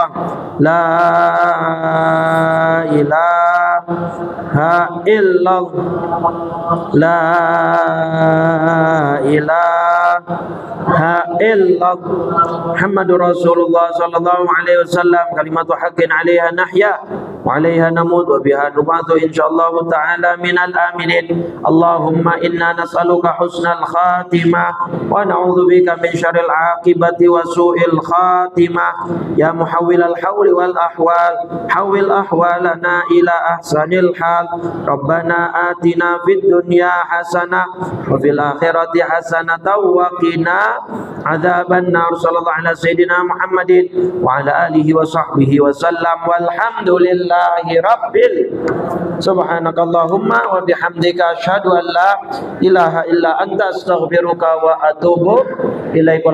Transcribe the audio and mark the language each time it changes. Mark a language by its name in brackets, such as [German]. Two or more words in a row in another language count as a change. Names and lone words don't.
[Arabic] لا إله إلا الله. لا إله إلا الله محمد رسول الله صلى الله عليه وسلم كلمة حق عليها نحيا وعليها نموت وبها نبعث إن شاء الله تعالى من الآمنين. اللهم إنا نسألك حسن الخاتمة ونعوذ بك من شر العاقبة وسوء الخاتمة. يا محول الحول والأحوال حول أحوالنا إلى أحسن الحال. ربنا آتنا في الدنيا حسنة وفي الآخرة حسنة وقنا عذاب النار. صلى الله على سيدنا محمد وعلى آله وصحبه وسلم والحمد لله رب. سبحانك اللهم وبحمدك أشهد أن لا إله إلا أنت أستغفرك وأتوب إليك.